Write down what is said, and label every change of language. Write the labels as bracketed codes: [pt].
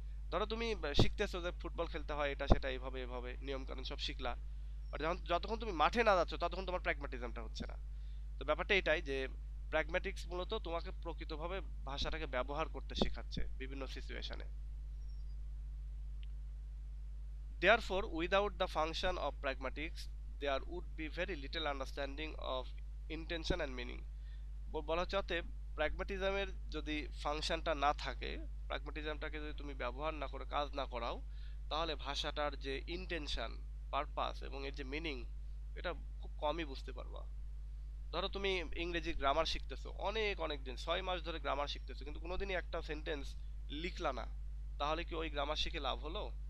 [bn] ধরো তুমি শিখতেছো যে ফুটবল খেলতে হয়, এটা সেটা এইভাবে এভাবে নিয়ম কানুন সব শিখলা, আর যতক্ষণ তুমি মাঠে না যাচ্ছ ততক্ষণ তোমার প্র্যাগম্যাটিজমটা হচ্ছে না। তো ব্যাপারটা এটাই যে প্র্যাগম্যাটিক্স মূলত তোমাকে প্রকৃতভাবে ভাষাটাকে ব্যবহার করতে শেখাচ্ছে বিভিন্ন সিচুয়েশনে। [en] Therefore, without the function of pragmatics, there would be very little understanding of intention and meaning. [bn] বলা হচ্ছে অতএব প্র্যাগম্যাটিজমের যদি ফাংশনটা না থাকে, প্র্যাগম্যাটিজমটাকে যদি তুমি ব্যবহার না করে কাজ না করাও, তাহলে ভাষাটার যে ইন্টেনশন, পারপাস এবং এর যে মিনিং, এটা খুব কমই বুঝতে পারবা। ধরো তুমি ইংরেজি গ্রামার শিখতেছো, অনেক অনেক দিন 6 মাস ধরে গ্রামার শিখতেছো, কিন্তু কোনোদিনই একটা সেন্টেন্স লিখলা না, তাহলে কি ওই গ্রামার শিখে লাভ হলো?